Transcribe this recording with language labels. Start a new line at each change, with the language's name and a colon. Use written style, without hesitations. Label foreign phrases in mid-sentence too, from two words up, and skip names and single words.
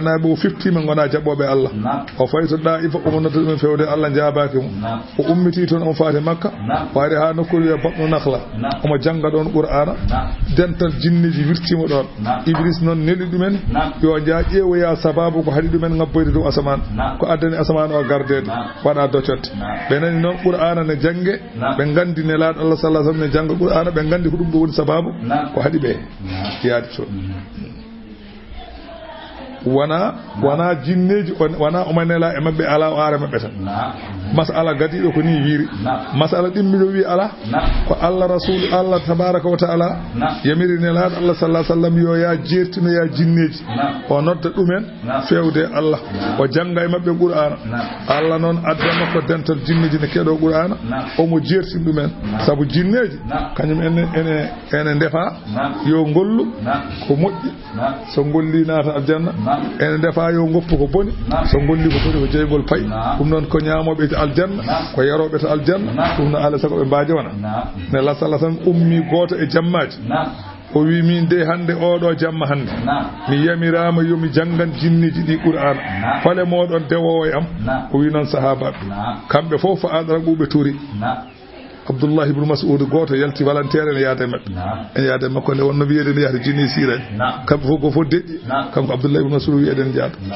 Fula: naaɓe o fiftima gona jaɓoɓe Allah o fayto ɗa'ifa omo nodda ɗumen fewde Allah jaabaki mum o ummiti toon on faati makka waade ha nokkude wiya batno nakhla omo janga ɗon qur'ana dental jinniji wirtimo ɗon iblis noon neli ɗumen yo jaa ƴeewoya sababu ko haɗi ɗumen ngabboyde dow asaman ko addani asaman o gardede waɗa doccotte ɓe nani noon qur'ana ne jange ɓe gandi nelaɗo Allah
Arabic: صلى الله عليه وسلم
Fula: janga qur'ana ɓe gandi ko ɗum ɗo woni sababu ko haɗi ɓe yaade to wana jinneji wana omanela e mabɓe ala o are mabɓe tan masala gadiɗo ko ni wiiri masala ɗimmiɗo wi ala ko Allah
Arabic: رسول الله تبارك وتعالى
Fula: yamiri nelaɗo Allah
Arabic: صلى الله عليه وسلم
Fula: yo ya jertino ya jinneji o nodda ɗumen fewde Allah o janga e mabɓe qur'ana Allah noon adda makko dental jinneji ne keɗo qur'ana omo jertin ɗumen saabu jinneji kañum ene ndefa yo gollu ko moƴƴi so golli naata aljanna ene defa yo goppu ko boni so golli ko boni ko jeygol pay ɗum noon ko ñaamoɓe to aljanna ko yaroɓe to aljanna ɗum no ala sago ɓe mbaji wona ne la sallah tan ummi goto e jammaji o wi min de hande oɗo jamma hande mi yamirama yomi jangan jinniji ɗi qur'ana hole moɗon dewowo e am o wi noon sahabaɓe kamɓe fof fa adara ɓuɓe turi Abdullah ibn Mas'ud goto yalti volontaire ne yaade mabɓe en yaade makko ne wonno wiyeede ne yahata jinni sirani kamɓe fof go fof deƴƴi kanko Abdullah ibn Mas'ud wiyeeden jaata